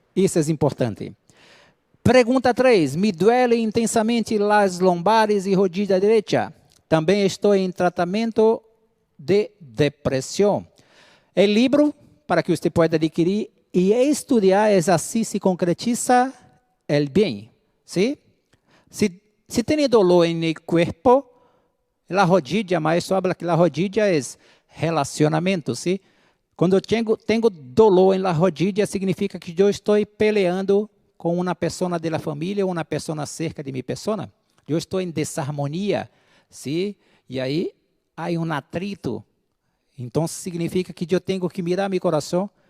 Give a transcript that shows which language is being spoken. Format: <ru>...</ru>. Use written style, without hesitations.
<pt>Isso é importante. Pergunta 3.</pt> <es>Me duele intensamente las lombares</es> <pt>e rodilha direita. Também estou em tratamento de depressão. O livro, para que você possa adquirir e estudar, é assim se concretiza el bem.</pt> <es>¿Sí? Se tem dolor en el cuerpo, la rodilla, maestro habla que la rodilla</es> <pt>é relacionamento,</pt> <es>¿sí?</es> <pt>Quando eu tenho</pt> <es>dolor em la rodilla,</es> <pt>significa que eu estou peleando com uma pessoa da família ou uma pessoa cerca de minha pessoa. Eu estou em desarmonia, ¿sí? E aí há um atrito. Então significa que eu tenho que mirar meu coração</pt>